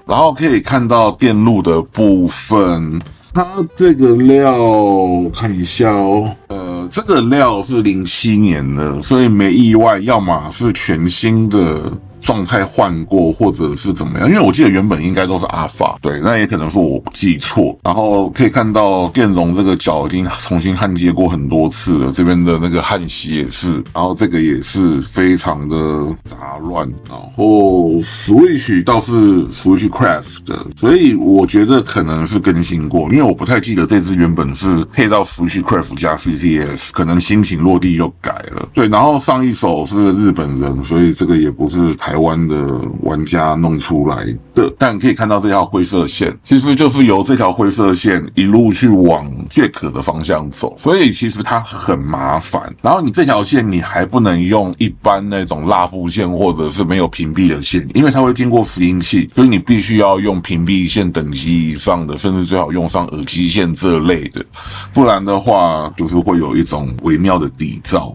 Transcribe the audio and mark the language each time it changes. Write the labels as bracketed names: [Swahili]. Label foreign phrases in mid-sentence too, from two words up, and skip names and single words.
[Chinese] 然後可以看到電路的部分，它這個料看一下哦，這個料是07年的，所以沒意外，要麼是全新的狀態換過，或者是怎麼樣？因為我記得原本應該都是阿法，對，那也可能是我記錯。然後可以看到電容這個角已經重新焊接過很多次了，這邊的那個焊錫也是，然後這個也是非常的雜亂。然後 Switch 倒是 Switch Craft 的，所以我覺得可能是更新過，因為我不太記得這支原本是配到 Switch Craft 加 CCS， 可能新琴落地又改了。對，然后上一手是日本人，所以這個也不是台灣的玩家弄出來的，但可以看到這條灰色線，其實就是由這條灰色線一路去往 Jack 的方向走，所以其實它很麻煩。然後你這條線你還不能用一般那種蠟布線或者是沒有屏蔽的線，因為它會經過拾音器，所以你必須要用屏蔽線等級以上的，甚至最好用上耳機線這類的，不然的話就是會有一種微妙的底噪。